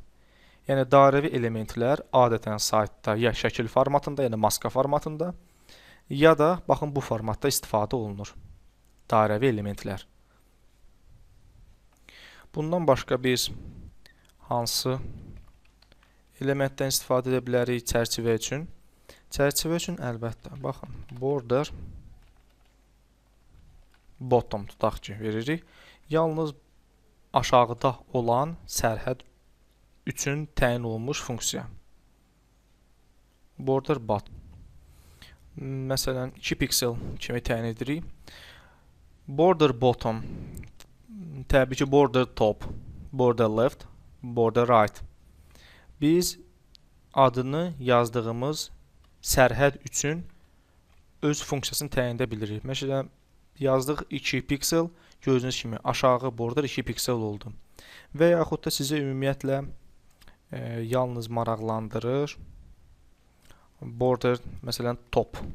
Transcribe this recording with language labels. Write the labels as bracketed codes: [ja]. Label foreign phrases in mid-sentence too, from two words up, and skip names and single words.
[az] Yəni dairəvi elementlər adətən saytda ya şəkil formatında, yəni maska formatında, ya da baxın bu formatda istifadə olunur. Dairəvi elementlər. Bundan başqa biz hansı elementdən istifadə edə bilərik çərçivə üçün? Çərçivə üçün əlbəttə, baxın, [en] border bottom [az] tutaq ki, veririk. Yalnız aşağıda olan sərhəd üçün təyin olunmuş funksiya. [en] Border bottom. [az] Məsələn, 2 piksel kimi təyin edirik. [en] Border bottom, [az] təbii ki, [en] border top, border left, border right. [az] Biz adını yazdığımız sərhəd üçün öz funksiyasını təyin edə bilirik. Məsələn, yazdıq 2 piksel, gördüyünüz kimi aşağı border 2 piksel oldu. Və yaxud da sizə ümumiyyətlə yalnız maraqlandırır border, məsələn, top.